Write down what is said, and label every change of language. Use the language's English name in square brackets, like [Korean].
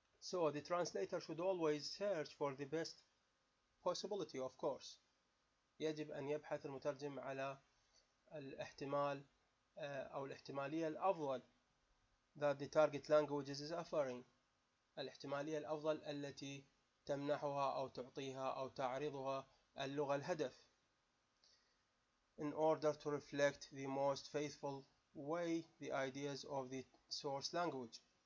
[English] So the translator should always search for the best possibility, of course. [Arabic] يجب أن يبحث المترجم على الاحتمال أو الاحتمالية الأفضل [English] that the target languages is offering. [Arabic] الاحتمالية الأفضل التي تمنحها أو تعطيها أو تعرضها اللغة الهدف [English] in order to reflect the most faithful way the ideas of the source language.